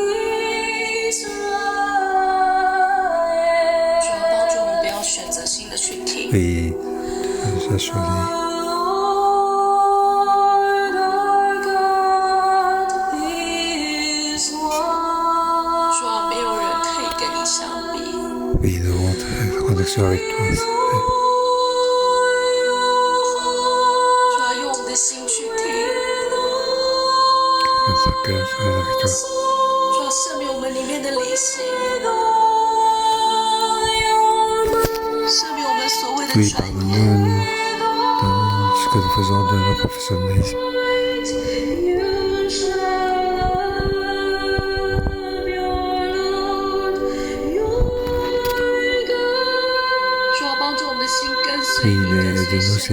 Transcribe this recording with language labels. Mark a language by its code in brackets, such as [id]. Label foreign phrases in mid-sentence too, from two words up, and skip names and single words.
[zh] 主啊，帮助我们不要选择性的去听。 [fr] Oui, tu as choisi. [zh] 主啊，没有人可以跟你相比。 [fr] Oui, nous avons la connexion avec toi. [zh] 主啊，用我们的心去听。 [fr] Notre cœur soit avec toi. [zh] 主啊，赦免我们里面的理性，赦免我们所谓的 [fr] Oui, [zh] 专业。 [fr] pardonne-nous dans ce que nous faisons de nos professionnalisme. [zh] 主啊，帮助我们的心跟随 [fr] Oui, [zh] 你，跟随 [fr] aide-nous, [zh] 神。